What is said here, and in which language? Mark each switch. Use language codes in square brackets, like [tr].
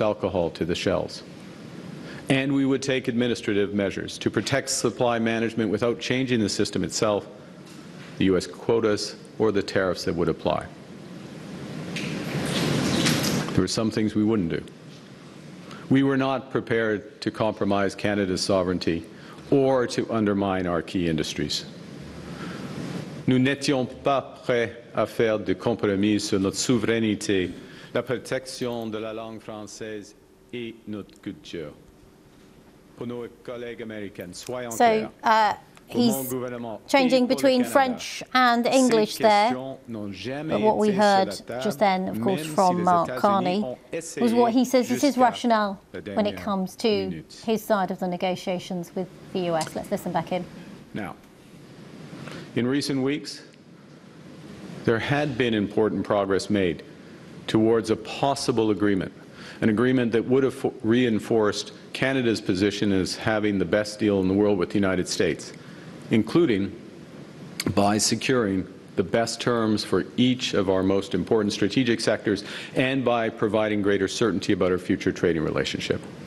[en] alcohol to the shelves. And we would take administrative measures to protect supply management without changing the system itself, the U.S. quotas, or the tariffs that would apply. There were some things we wouldn't do. We were not prepared to compromise Canada's sovereignty or to undermine our key industries. [fr] Nous n'étions pas prêts à faire de compromis sur notre souveraineté, la protection de la langue française et notre culture. Pour nos collègues américains, soyons clairs. [en] He's changing between French and English there. But what we heard just then, of course, from Mark Carney, was what he says is his rationale when it comes to his side of the negotiations with the US. Let's listen back in. Now, in recent weeks, there had been important progress made towards a possible agreement, an agreement that would have reinforced Canada's position as having the best deal in the world with the United States, including by securing the best terms for each of our most important strategic sectors and by providing greater certainty about our future trading relationship.